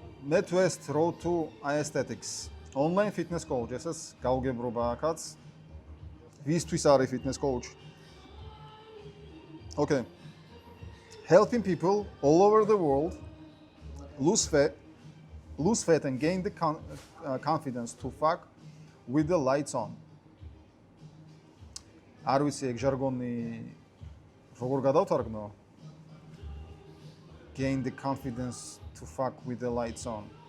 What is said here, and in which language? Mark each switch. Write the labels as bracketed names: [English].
[English] NetWest Road to Aesthetics. Online fitness coach, [Georgian] ესეც გაუგებრობა აქაც. ვისთვის არის fitness coach? [English] Okay. Helping people all over the world lose fat and gain the confidence to fuck with the lights on. [Georgian] არ ვიცი ეგ ჟარგონი როგორ გადავთარგმნო? [English] Gain the confidence to fuck with the lights on.